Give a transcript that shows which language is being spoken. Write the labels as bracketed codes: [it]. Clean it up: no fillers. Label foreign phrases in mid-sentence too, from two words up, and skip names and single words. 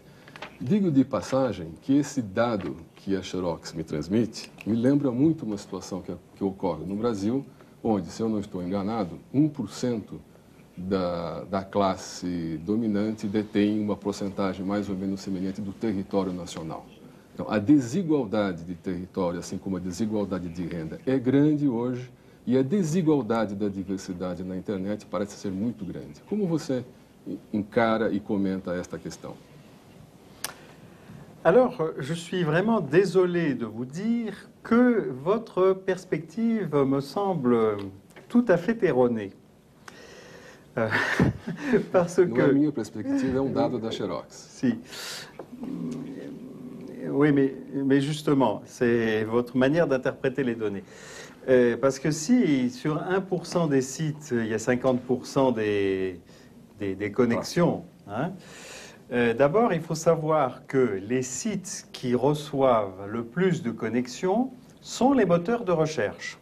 [pt] Digo de passagem que esse dado que a Xerox me transmite me lembra muito uma situação que ocorre no Brasil, onde, se eu não estou enganado, 1% da classe dominante detém uma porcentagem mais ou menos semelhante do território nacional. Então, a desigualdade de território, assim como a desigualdade de renda, é grande hoje e a desigualdade da diversidade na internet parece ser muito grande. Como você encara e comenta esta questão? [fr] Alors, je suis vraiment désolé de vous dire que votre perspective me semble tout à fait erronée. Parce que... [pt] Não é a minha perspectiva, é um dado da Xerox. [fr] Si. Oui, mais justement, c'est votre manière d'interpréter les données. Parce que si sur 1% des sites, il y a 50% des connexions, hein, d'abord, il faut savoir que les sites qui reçoivent le plus de connexions sont les moteurs de recherche.